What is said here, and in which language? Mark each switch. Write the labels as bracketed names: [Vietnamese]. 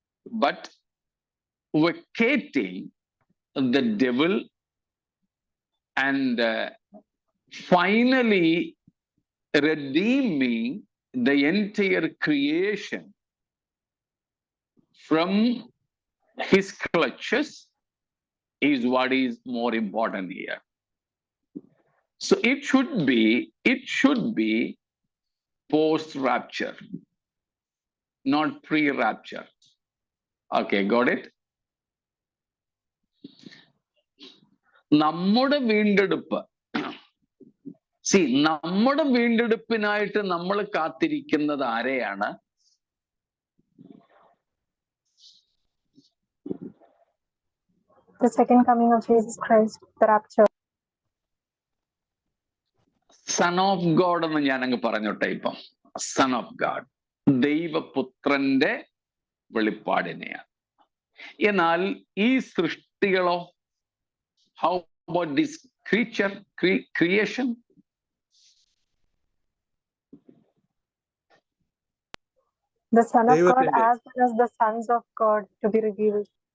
[English] But vacating the devil and finally redeeming the entire creation from his clutches is what is more important here. So it should be post-rapture, not pre-rapture. Okay, got it? [Malayalam] നമ്മുടെ വീണ്ടെടുപ്പ്, നമ്മുടെ വീണ്ടെടുപ്പിനായിട്ട് നമ്മൾ കാത്തിരിക്കുന്നത് ആരെയാണ്? [English] The second coming of Jesus Christ, the rapture. [Malayalam] Son of God എന്ന് ഞാനങ്ങ് പറഞ്ഞോട്ടെ. ഇപ്പം Son of God, ദൈവപുത്രന്റെ വെളിപ്പാടിനെയാണ്. എന്നാൽ ഈ സൃഷ്ടികളോ, [English] how about this creature, creation? The Son of God as well as the sons of God to be revealed.